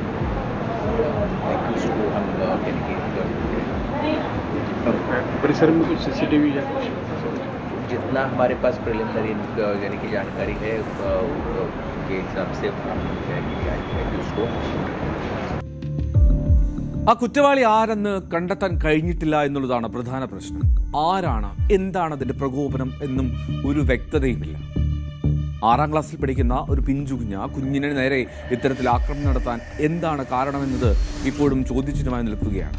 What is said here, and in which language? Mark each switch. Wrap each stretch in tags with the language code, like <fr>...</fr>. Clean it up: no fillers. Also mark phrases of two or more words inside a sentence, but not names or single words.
<hi>को हम परिसर में कुछ CCTV या कुछ जितना हमारे पास प्रिलिमिनरी यानी कि जानकारी है के हिसाब से हम उसको</hi> <ml>ആ കുറ്റവാളി ആരെന്ന് കണ്ടെത്താൻ കഴിഞ്ഞിട്ടില്ല എന്നുള്ളതാണ് പ്രധാന പ്രശ്നം. ആരാണ്, എന്താണ് അതിന്റെ പ്രകോപനം എന്നും ഒരു വ്യക്തതയുമില്ല. 6ാം ക്ലാസ്സിൽ പഠിക്കുന്ന ഒരു കുഞ്ഞിനെ നേരെ ഇത്തരത്തിൽ ആക്രമണം നടത്താൻ എന്താണ് കാരണമെന്നത് ഇപ്പോഴും ചോദ്യചിഹ്നമായി നിൽക്കുകയാണ്.</ml>